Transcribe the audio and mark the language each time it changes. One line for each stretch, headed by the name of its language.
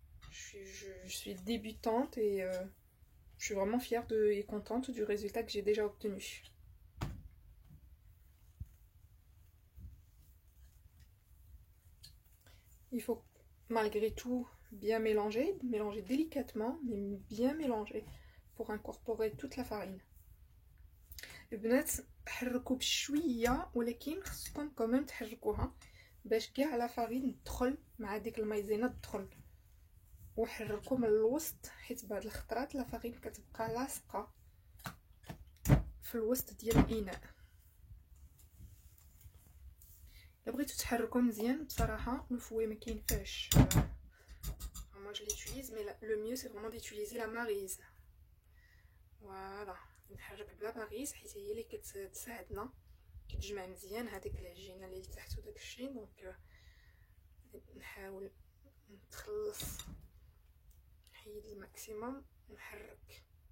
French: Je suis débutante et je suis vraiment fière et contente du résultat que j'ai déjà obtenu. Il faut malgré tout bien mélanger délicatement, mais bien mélanger pour incorporer toute la farine.
Arabic: البنات حركوا بشويه ولكن خصكم كمان تحركوها باش كاع لا فارين تدخل مع ديك المايزينا تدخل، وحركوا من الوسط حيت بعض الخطرات لا فارين كتبقى لاصقه في الوسط ديال الاناء. الا بغيتو تحركوا مزيان بصراحه الفوي ما كاينفاش.
French: moi je l'utilise mais le mieux c'est vraiment d'utiliser la maryse.
Arabic: Voilà, نحرك بلا ماريز حيت هي اللي كتساعدنا كتجمع مزيان هذيك العجينه اللي تحت وداك الشيء. دونك نحاول نتخلص نحيد الماكسيموم نحرك.